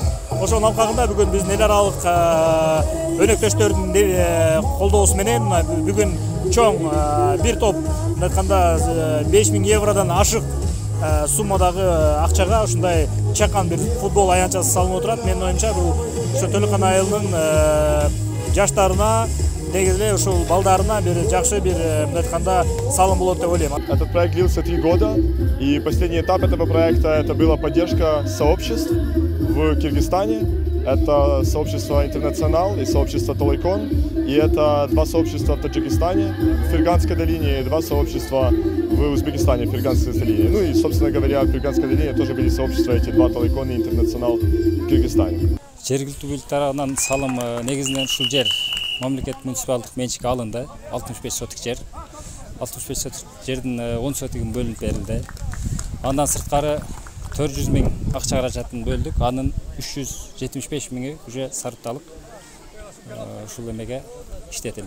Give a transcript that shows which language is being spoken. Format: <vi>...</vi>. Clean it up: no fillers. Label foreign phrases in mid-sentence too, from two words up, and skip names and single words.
<ky>Ошонун алкагында бүгүн биздин эл аралык өнөктөштөрдүн колдоосу менен бүгүн чоң бир топ мындай айтканда 5000 евродон ашык суммадагы акчага ушундай чакан бир футбол аянтчасы салынып отурат. Менин оюмча бул Төлөкөн айылынын жаштарына, негизи ушул балдарына бир жакшы бир мындай айтканда салым болот деп ойлойм.</ky> <ru>Этот проект длился 3 года, и последний этап этого проекта это была поддержка сообществ в Киргизстане. Это сообщество «Интернационал» и сообщество «Толайкон». И это 2 сообщества в Таджикистане, в Ферганской долине, и 2 сообщества в Узбекистане, в Ферганской долине. Ну и, собственно говоря, в Ферганской долине тоже были сообщества, эти 2 «Толайкон» и «Интернационал» в Киргизстане.</ru> <ky>Жергиликтүү бийлик тарабынан салым негизинен ушул жер мамлекет муниципалдык менчикке алынды. 65 сотик жер. 65 сотик жердин 10 сотигин бөлүнүп берилди. Андан сырткары 400 000 акча каражатын бөлдүк. Анын 375 000 уже сарпталып ушул эмеге иштетилди.</ky>